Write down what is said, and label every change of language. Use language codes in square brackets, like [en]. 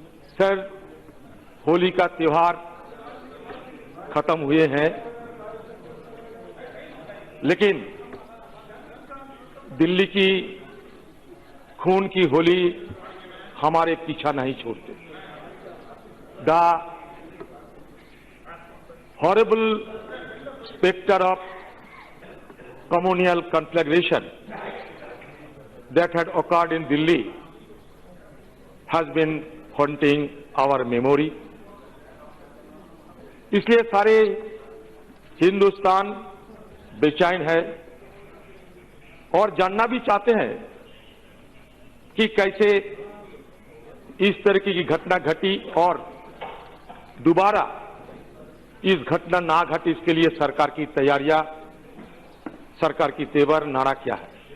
[hi] Sir, Holi का त्योहार खत्म हुए हैं, लेकिन दिल्ली की खून की होली हमारे पीछा नहीं छोड़ते। [en] The horrible specter of communal conflagration that had occurred in Delhi has been haunting our memory. [hi] इसलिए सारे हिंदुस्तान बेचैन है और जानना भी चाहते हैं कि कैसे इस तरह की घटना घटी और दोबारा इस घटना ना घटे, इसके लिए सरकार की तैयारियां, सरकार की तेवर नारा क्या है।